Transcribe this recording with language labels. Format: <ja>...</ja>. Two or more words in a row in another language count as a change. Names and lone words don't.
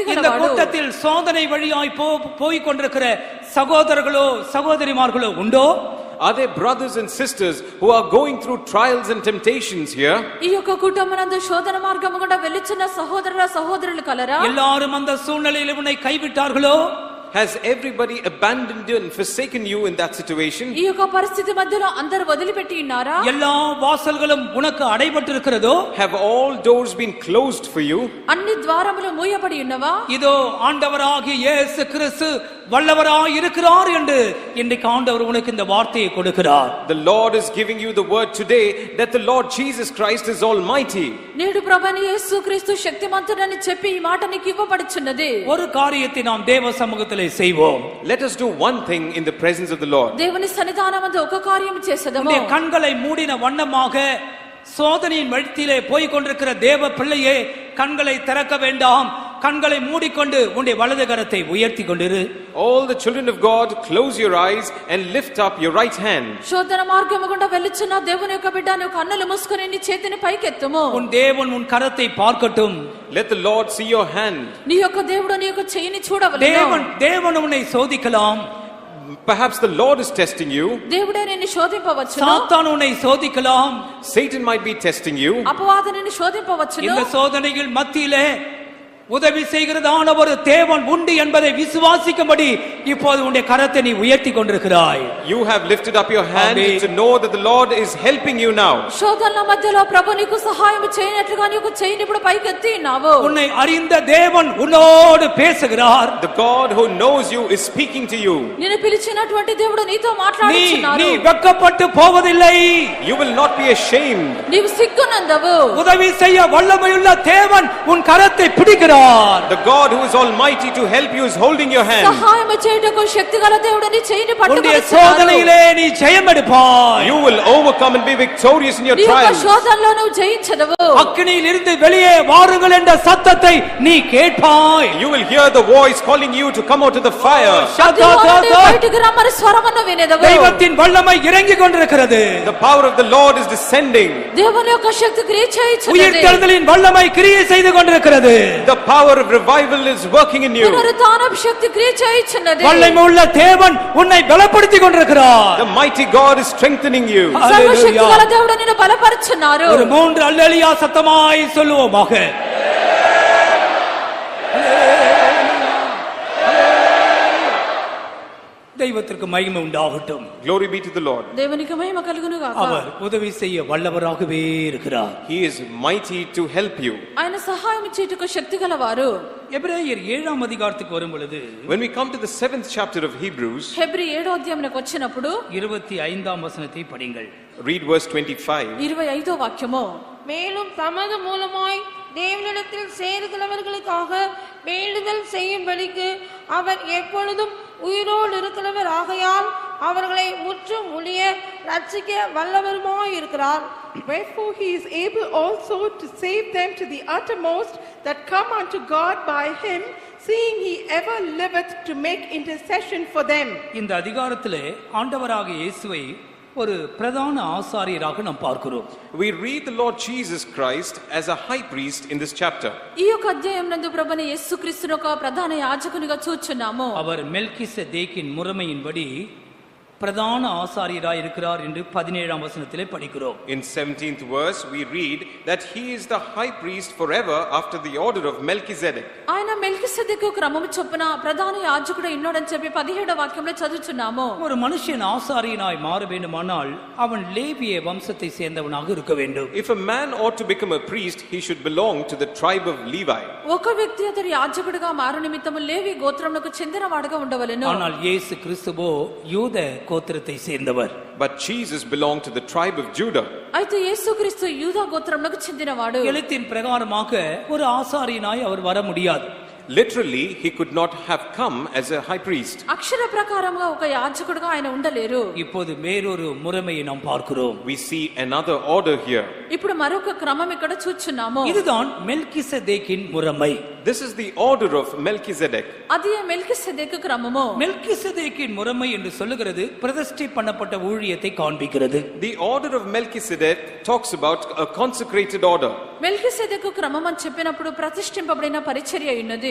<ta>இந்த</ta> <te>గలవాడు.</te> <ta>கூட்டத்தில் சோதனை வழியாய் போய் கொண்டிருக்கிற சகோதரர்களோ சகோதரிமார்களோ உண்டோ?</ta> <en>Are there brothers and sisters who are going through trials and temptations here?</en> <te>ఈ యొక్క కుటుంబమందు శోధన మార్గము గుండా వెళ్ళుచున్న సహోదరుల సహోదరులు కలరా?</te> <ta>எல்லாரும் அந்த சூழ்நிலையில் உன்னை கைவிட்டார்களோ?</ta> <en>Has everybody abandoned you and forsaken you in that situation?</en> <te>ఈ యొక్క పరిస్థితి మధ్యలో అందరూ వదిలిపెట్టి ఉన్నారా?</te> <ta>எல்லா வாசல்களும் உனக்கு அடைபட்டிருக்கிறதோ?</ta> <en>Have all doors been closed for you?</en> <te>అన్ని ద్వారములు మూయబడి ఉన్నవా?</te> <ta>இதோ ஆண்டவராகிய இயேசு கிறிஸ்து வல்லவராய் இருக்கிறார் என்று இன்றைக்கு ஆண்டவர் உனக்கு இந்த வார்த்தையை கொடுக்கிறார்.</ta> <en>The Lord is giving you the word today that the Lord Jesus Christ is almighty.</en> <te>నేడు ప్రభువైన యేసుక్రీస్తు శక్తిమంతుడని చెప్పి ఈ మాట నీకు ఇవ్వబడుచున్నది.</te> <ta>ஒரு காரியத்தை நாம் தேவ சமூகத்திலே செய்வோம்.</ta> <en>Let us do one thing in the presence of the Lord.</en> <te>దేవుని సన్నిధానమందు ఒక కార్యం చేసెదము.</te> <ta>உன்னுடைய கண்களை மூடின வண்ணமாக சோதனையின் வழித்திலே போய் கொண்டிருக்கிற தேவ பிள்ளையே, கண்களை திறக்க வேண்டாம். கண்களை மூடிக்கொண்டு உன்னுடைய வலது கரத்தை உயர்த்தி கொண்டிரு.</ta> <en>All the children of God, close your eyes and lift up your right hand.</en> <te>శోధన మార్గము గుండా వెళ్ళుచున్న దేవుని యొక్క బిడ్డ నీ కన్నులు మూసుకొని నీ చేతిని పైకెత్తుము.</te> <ta>உன் தேவன் உன் கரத்தை பார்க்கட்டும்.</ta> <en>Let the Lord see your hand.</en> <te>నీ యొక్క దేవుడు నీ యొక్క చెయ్యిని చూడవలెను.</te> <ta>தேவன் உன்னை சோதிக்கலாம்.</ta> <en>Perhaps the Lord is testing you.</en> <te>దేవుడే నిన్ను శోధింపవచ్చును.</te> <ta>சாத்தான் உன்னை சோதிக்கலாம்.</ta> <en>Satan might be testing you.</en> <te>అపవాది నిన్ను శోధింపవచ్చును.</te> <ta>இந்த சோதனைகள் மத்தியிலே உதவி செய்கிறதான ஒரு தேவன் உண்டு என்பதை விசுவாசிக்கும்படி இப்போது உன்னுடைய கரத்தை நீ உயர்த்தி கொண்டிருக்கிறாய்.</ta> <en>You have lifted up your hand to know that the Lord is helping you now.</en> <te>శోధనల మధ్యలో ప్రభు నీకు సహాయం చేయనట్లుగా నీకు చెయ్యిని ఇప్పుడు పైకెత్తి ఉన్నావు.</te> <ta>உன்னை அறிந்த தேவன் உன்னోடு பேசுகிறார்.</ta> <en>The God who knows you is speaking to you.</en> <te>నిన్ను పిలిచినటువంటి దేవుడు నీతో మాట్లాడుచున్నాడు.</te> <ta>நீ வெட்கப்பட்டு போவதில்லை.</ta> <en>You will not be ashamed.</en> <te>నీవు సిగ్గునందవు.</te> <ta>உதவி செய்ய வல்லமையுள்ள தேவன் உன் கரத்தை பிடிக்கிறார்.</ta> <en>The God who is almighty to help you is holding your hand.</en> <te>సహాయం చేయుటకు శక్తిగల దేవుడు నీ చెయ్యిని</te> <ta>உன்னுடைய</ta> <te>పట్టుకొనుచున్నాడు.</te> <ta>சோதனையிலே நீ ஜெயம் எடுப்பாய்.</ta> <en>You will overcome and be victorious in your</en> <te>నీ యొక్క</te> <en>trials.</en> <te>శోధనలో నువ్వు జయించదవు.</te> <ta>அக்கினியில் இருந்து வெளியே வாருங்கள் என்ற சத்தத்தை நீ கேட்பாய்.</ta> <en>You will hear the voice calling you to come out of the fire.</en> <te>అగ్నిలో నుండి బయటికి రమ్మని స్వరమును వినెదవు.</te> <ta>தெய்வத்தின் வல்லமை இறங்கிக் கொண்டிருக்கிறது.</ta> <en>The power of the Lord is descending.</en> <te>దేవుని యొక్క శక్తి క్రియ చేయుచున్నది.</te> <ta>உயிர்த்தெழுதலின் வல்லமை கிரியை செய்து கொண்டிருக்கிறது.</ta> <en>The power of revival is working in you.</en> <te>పునరుత్థానపు శక్తి క్రియ చేయుచున్నది.</te> <ta>வல்லமையுள்ள தேவன் உன்னை பலப்படுத்திக் கொண்டிருக்கிறார்.</ta> <en>The mighty God is strengthening you.</en> <te>సర్వశక్తిగల దేవుడు నిన్ను బలపరుచున్నారు.</te> <ta>ஒரு 3 அல்லேலூயா சத்தமாய் சொல்லுவோமாக. தெய்வத்திற்கு மகிமை உண்டாகட்டும்.</ta> <en>Glory be to the Lord.</en> <te>దేవునికి మహిమ కలుగును గాక.</te> <ta>அவர் உதவி செய்ய வல்லவராகவே இருக்கிறார்.</ta> <en>He is mighty to help you.</en> <te>ఆయన సహాయం చేయుటకు శక్తిగలవారు.</te> <ta>எபிரேயர் 7ஆம் அதிகாரத்துக்கு வரும் பொழுது</ta> <en>When we come to the 7th chapter of Hebrews,</en> <te>హెబ్రీ 7వ అధ్యాయంలోకి వచ్చినప్పుడు</te> <ta>25ஆம் வசனத்தை படிங்கள்.</ta> <en>read verse 25.</en> <te>25వ వాక్యము.</te> <ta>மேலும் தமது மூலமாய் தேவனிடத்தில் சேருகிறவர்களுக்காக வேண்டுதல் செய்யும்படிக்கு அவர் எப்பொழுதும் உயிரோடு இருக்கிறவர் ஆகையால் அவர்களை முற்றும் முழிய ரட்சிக்க வல்லவருமாய் இருக்கிறார்.</ta> <en>Wherefore he is able also to save them to the uttermost that come unto God by him, seeing he ever liveth to make intercession for them.</en> <ta>இந்த அதிகாரத்திலே ஆண்டவராகிய இயேசுவை ஒரு பிரதான ஆசாரியராக நாம் பார்க்கிறோம்.</ta> <en>We read the Lord Jesus Christ as a high priest in this chapter.</en> <te>ఈ యొక్క అధ్యాయం నందు ప్రభువైన యేసుక్రీస్తును ఒక ప్రధాన యాజకునిగా చూచున్నాము.</te> <ta>அவர் மெல்கிசேதேக்கின் முறைமையின்படி பிரதான ஆசாரியராய் இருக்கிறார் என்று 17ஆம் வசனத்திலே படிக்கிறோம்.</ta> <en>In 17th verse we read that he is the high priest forever after the order of Melchizedek.</en> <te>ఆయన మెల్కిసెదెకు క్రమము చొప్పున ప్రధాన యాజకుడు ఉన్నాడని చెప్పి 17వ వాక్యంలో చదువుచున్నాము.</te> <ta>ஒரு மனுஷன் ஆசாரியனாய் மாற வேண்டுமானால் அவன் லேவிய வம்சத்தை சேர்ந்தவனாக இருக்க வேண்டும்.</ta> <en>If a man ought to become a priest, he should belong to the tribe of Levi.</en> <te>ఒక వ్యక్తి అతడు యాజకుడిగా మారు నిమిత్తము లేవి గోత్రమునకు చెందినవాడుగా ఉండవలెను.</te> <ta>ஆனால் இயேசு கிறிஸ்துவோ யூத கோத்திரத்தை சேர்ந்தவர்.</ta> <en>But Jesus belonged to the tribe of Judah.</en> <te>అయితే యేసుక్రీస్తు యూదా గోత్రమునకు చెందినవాడు.</te> <ta>எழுத்தின் பிரகாரமாக ஒரு ஆசாரியனாய் அவர் வர முடியாது.</ta> <en>Literally, he could not have come as a high priest.</en> <te>అక్షర ప్రకారముగా ఒక యాజకుడిగా ఆయన ఉండలేరు.</te> <ta>இப்போது வேறொரு முறைமையை நாம் பார்க்கிறோம்.</ta> <en>We see another order here.</en> <te>ఇప్పుడు మరొక క్రమం ఇక్కడ చూచున్నాము.</te> <ta>இதுதான் மெல்கிசேதேக்கின் முறைமை.</ta> <en>This is the order of Melchizedek.</en> <te>అది మెల్కిసెదెకు క్రమము.</te> <ta>மெல்கிசேதேக்கின் முறைமை என்று சொல்லுகிறது பிரதிஷ்டை பண்ணப்பட்ட ஊழியத்தை காண்பிக்கிறது.</ta> <en>The order of Melchizedek talks about a consecrated order.</en> <te>మెల్కిసెదెకు క్రమం అని చెప్పినప్పుడు ప్రతిష్ఠింపబడిన పరిచర్య ఉన్నది.</te>